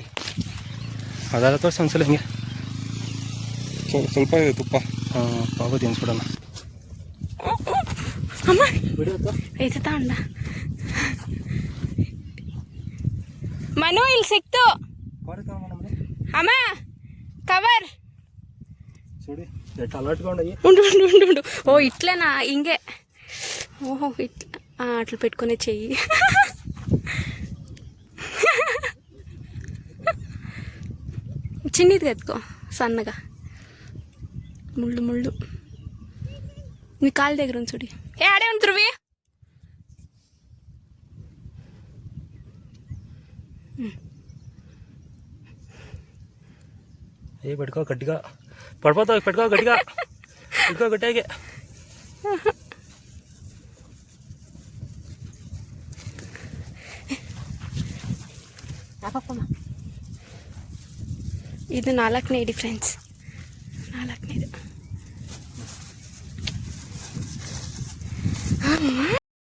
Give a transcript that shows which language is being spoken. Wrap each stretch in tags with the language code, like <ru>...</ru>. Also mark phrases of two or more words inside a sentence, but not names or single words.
<kn>ಅದೆಲ್ಲ ತೋರಿಸಿ ಒಂದ್ಸಲ ಹಿಂಗೆ ಸ್ವಲ್ಪ ಇದೆ ತುಪ್ಪ. ಪಾಪ ತಿನ್ಸ್ಬಿಡೋಣ. ಅಮ್ಮ ಇದು ತಗೊಂಡ ಮನು, ಇಲ್ಲಿ ಸಿಕ್ತು ಅಮ್ಮ ಕವರ್.</kn> <te>ఉండు ఓ ఇట్లేనా ఇంగే ఓహో ఇట్లా అట్లా పెట్టుకునే చెయ్యి. చిన్నది కట్టుకో సన్నగా, ముళ్ళు నీ కాలు దగ్గర ఉంది చూడి. ఆడే ఉంటురువి. పెట్టుకో గట్టిగా, పడిపోతావు. పెట్టుకో గట్టిగా.</te> <kn>ಇದು 4ನೇ ಫ್ರೆಂಡ್ಸ್, 4ನೇದು.</kn>